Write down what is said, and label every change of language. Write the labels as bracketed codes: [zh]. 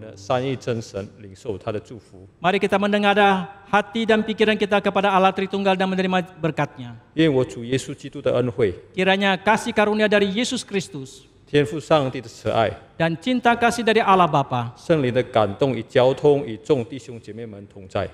[zh] 三一真神领受他的祝福。 [id] Mari kita menengadah hati dan pikiran kita kepada Allah Tritunggal dan menerima berkat-Nya. [zh] 愿我主耶稣基督的恩惠、 [id] Kiranya kasih karunia dari Yesus Kristus [zh] 天父上帝的慈爱、 [id] dan cinta kasih dari Allah Bapa [zh] 圣灵的感动与交通与众弟兄姐妹们同在。